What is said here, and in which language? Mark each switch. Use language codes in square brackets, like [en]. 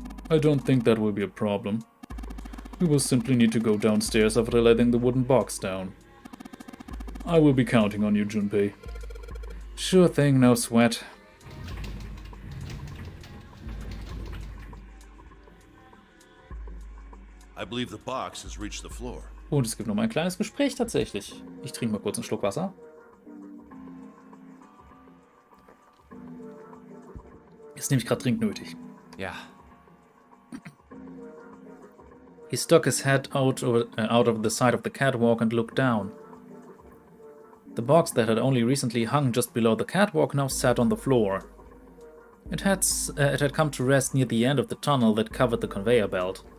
[en] I don't think that will be a problem. We will simply need to go downstairs after letting the wooden box down. I will be counting on you, Junpei. Sure thing, no sweat. I believe the box has reached the floor. [de] Und es gibt noch mal ein kleines Gespräch tatsächlich. Ich trinke mal kurz einen Schluck Wasser. Ist nämlich gerade dringend nötig. [en] Yeah. He stuck his head out of the side of the catwalk and looked down. The box that had only recently hung just below the catwalk now sat on the floor. It had come to rest near the end of the tunnel that covered the conveyor belt.